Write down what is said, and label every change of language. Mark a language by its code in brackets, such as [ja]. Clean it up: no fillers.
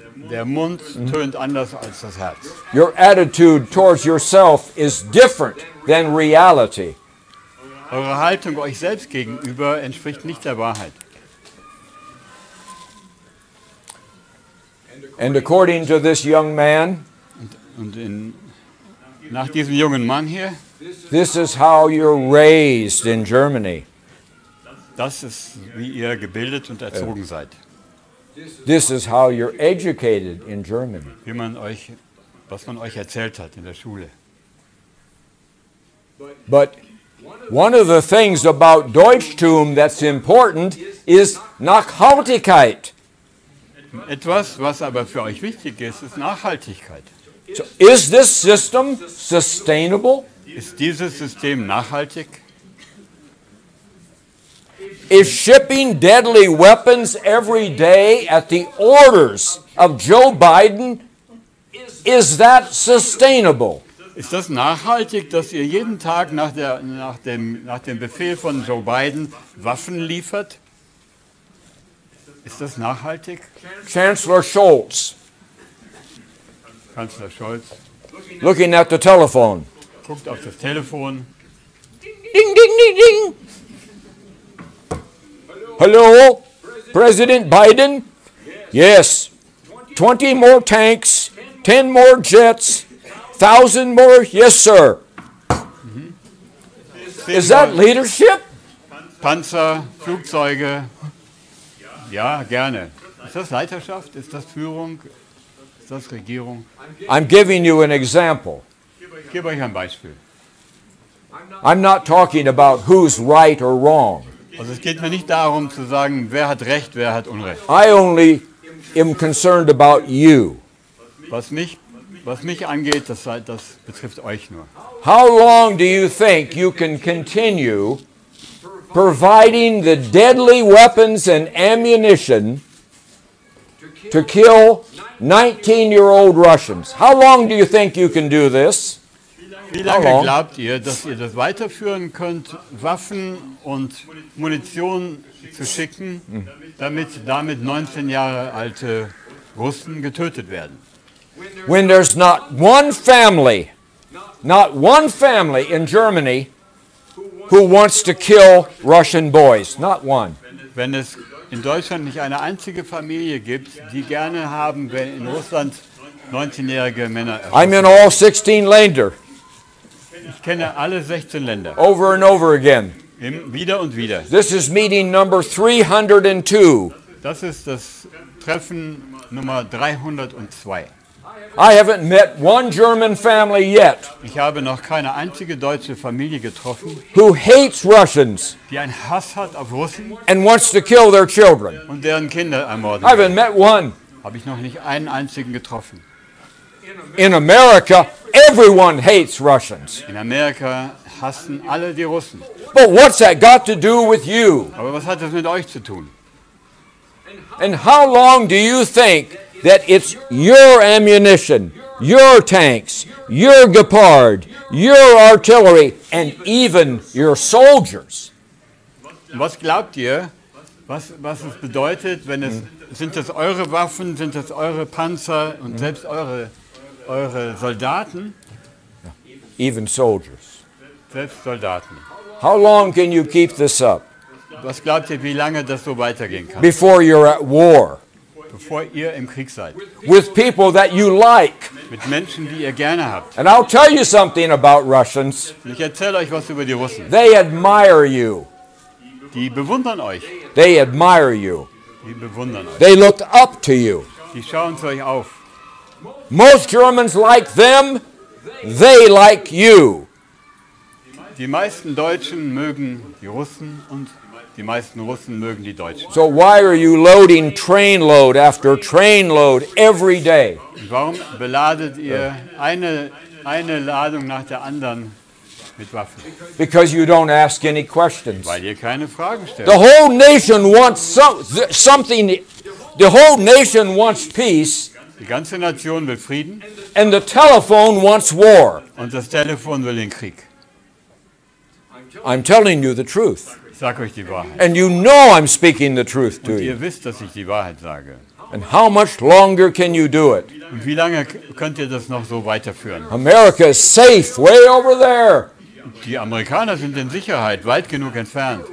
[de] Der Mund tönt anders als das Herz. [en] Your attitude towards yourself is different than reality. [de] Eure Haltung euch selbst gegenüber entspricht nicht der Wahrheit. [en] And according to this young man, [de] Und nach diesem jungen Mann hier, [en] this is how you're raised in Germany. [de] das ist, wie ihr gebildet und erzogen seid. [en] This is how you're educated in Germany. [de] Was man euch erzählt hat in der Schule. [en] But one of the things about Deutschtum that's important is Nachhaltigkeit. [de] Etwas, was aber für euch wichtig ist, ist Nachhaltigkeit. [en] So is this system sustainable? [de] Ist dieses System nachhaltig? [en] Is shipping deadly weapons every day at the orders of Joe Biden, is that sustainable? [de] Ist das nachhaltig, dass ihr jeden Tag nach dem Befehl von Joe Biden Waffen liefert? Ist das nachhaltig? [en] Chancellor Scholz, [de] Kanzler Scholz [en] looking at the telephone. [de] guckt auf das Telefon. Ding, ding, ding, ding. [en] Hello, President Biden? Yes. 20 more tanks, 10 more jets, 1,000 more? Yes, sir. Is that leadership? [de] Panzer, Flugzeuge. Ja, gerne. Ist das Leiterschaft? Ist das Führung? Ist das Regierung? [en] I'm giving you an example. [de] Ich gebe euch ein Beispiel. [en] I'm not talking about who's right or wrong. [de] Also es geht mir nicht darum zu sagen, wer hat Recht, wer hat Unrecht. [en] I only am concerned about you. [de] Was mich angeht, das betrifft euch nur. [en] How long do you think you can continue providing the deadly weapons and ammunition to kill 19-year-old Russians? How long do you think you can do this? [de] Wie lange glaubt ihr, dass ihr das weiterführen könnt, Waffen und Munition zu schicken, damit 19 Jahre alte Russen getötet werden? [en] When there's not one family in Germany who wants to kill Russian boys. Not one. [de] Wenn es in Deutschland nicht eine einzige Familie gibt, die gerne haben, wenn in Russland 19-jährige Männer [en] I'm in all 16 Länder. [de] Ich kenne alle 16 Länder. [en] Over and over again. [de] Wieder und wieder. [en] This is meeting number 302. [de] Das ist das Treffen Nummer 302. [en] I haven't met one German family yet [de] Ich habe noch keine einzige deutsche Familie getroffen, [en] who hates Russians [de] die einen Hass hat auf Russen [en] and wants to kill their children. [de] und deren Kinder ermorden. [en] I haven't met one. [de] Habe ich noch nicht einen einzigen getroffen. [en] In America, everyone hates Russians. [de] In Amerika hassen alle die Russen. [en] But what's that got to do with you? [de] Aber was hat das mit euch zu tun? [en] And how long do you think that it's your ammunition, your tanks, your Gepard, your artillery, and even your soldiers? [de] Was glaubt ihr, was es bedeutet, sind das eure Waffen, sind das eure Panzer und selbst eure Soldaten? [en] Even soldiers. [de] Selbst Soldaten. [en] How long can you keep this up? [de] Was glaubt ihr, wie lange das so weitergehen kann? [en] Before you're at war [de] Bevor ihr im Krieg seid. [en] with people that you like. [de] Mit Menschen, die ihr gerne habt. [en] And I'll tell you something about Russians. [de] Und ich erzähle euch was über die Russen. [en] They admire you. [de] Die bewundern euch. [en] They admire you. [de] Die bewundern euch. [en] They look up to you. [de] Die schauen zu euch auf. [en] Most Germans like them. They like you. [de] Die meisten Deutschen mögen die Russen und die meisten Russen mögen die Deutschen. [en] So why are you loading trainload after trainload every day? [de] Und warum beladet ihr eine Ladung nach der anderen mit Waffen? [en] Because you don't ask any questions. [de] Weil ihr keine Fragen stellt. [en] The whole nation wants something. The whole nation wants peace, [de] Die ganze Nation will Frieden [en] and the telephone wants war. [de] und das Telefon will den Krieg. [en] I'm telling you the truth. [de] Ich sage euch die Wahrheit. [en] And you know I'm speaking the truth to [de] Und [en] you. [de] ihr wisst, dass ich die Wahrheit sage. [en] And how much longer can you do it? [de] Und wie lange könnt ihr das noch so weiterführen? [en] America is safe way over there. [de] Die Amerikaner sind in Sicherheit, weit genug entfernt.